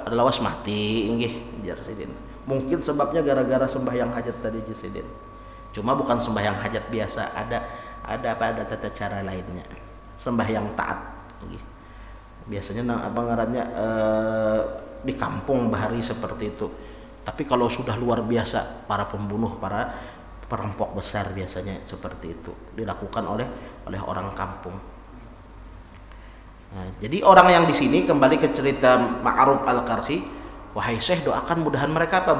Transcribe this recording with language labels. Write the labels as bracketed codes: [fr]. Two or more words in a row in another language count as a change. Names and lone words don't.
[bjn] Kada lawas mati inggih, jar sidin. Mungkin sebabnya gara-gara sembahyang hajat tadi sidin. [id] Cuma bukan sembahyang hajat biasa, ada tata cara lainnya. Sembahyang taat. Biasanya apa ngarannya di kampung bahari seperti itu. Tapi kalau sudah luar biasa, para pembunuh, para perampok besar biasanya seperti itu dilakukan oleh orang kampung. Nah, jadi orang yang di sini kembali ke cerita Ma'ruf Al-Qarhi, wahai Syekh, doakan mudahan mereka apa?